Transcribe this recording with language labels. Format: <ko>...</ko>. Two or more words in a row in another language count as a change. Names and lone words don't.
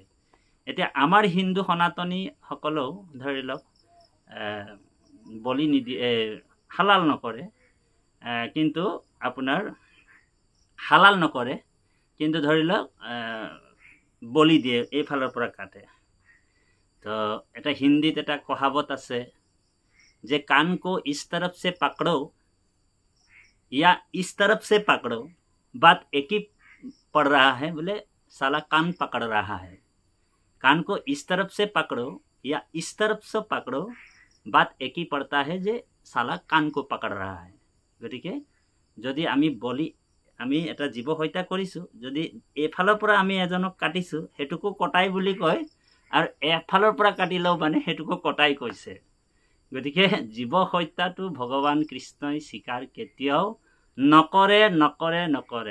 <as>এতিয়া আমাৰ হিন্দু সনাতনী সকলেও ধৰি লওক বলি নিদিয়ে, হালাল নকৰে, কিন্তু আপোনাৰ হালাল নকৰে, কিন্তু ধৰি লওক বলি দিয়ে, এইফালৰ পৰা কাটে। তো এটা হিন্দীত এটা কহাৱত আছে যে</as> <hi>কান को इस तरफ से पकड़ो या इस तरफ से पकड़ो, बात एक ही पड़ रहा है, बोले साला कान पकड़ रहा है। कान को इस तरफ से पकड़ो या इस तरफ से पकड़ो, बात एक ही पड़ता है जे साला कान को पकड़ रहा है।</hi> <as>गतिके যদি আমি এটা জীৱ হত্যা কৰিছোঁ, যদি এইফালৰ পৰা আমি এজনক কাটিছোঁ সেইটোকো কটাই বুলি কয়, আৰু এফালৰ পৰা কাটিলেও মানে সেইটোকো কটাই কৈছে। গতিকে জীৱ হত্যাটো ভগৱান কৃষ্ণই স্বীকাৰ কেতিয়াও নকৰে নকৰে নকৰে।</as>